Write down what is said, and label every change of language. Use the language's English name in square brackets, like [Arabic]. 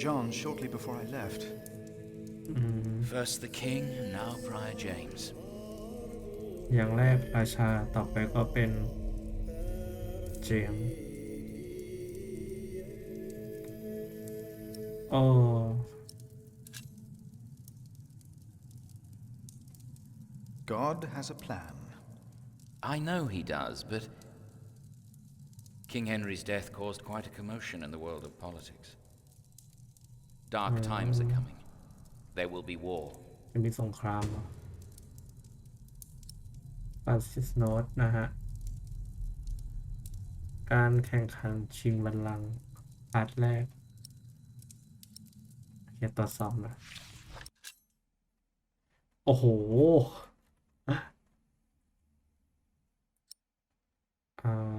[English] John's shortly before I left. First the king, and now Prior James. [Thai] อย่างแรกราชาต่อไปก็เป็นเจมส์โอ้ [English] God has a plan. I know he does, but King Henry's death caused quite a commotion in the world of politics. Dark times are coming. There will be war. [Thai] จะมีสงครามเหรอฟรานซิสโนตนะฮะ การแข่งขันชิงบัลลังก์พาร์ทแรกโอเคตรวจสอบนะ โอ้โห อ่า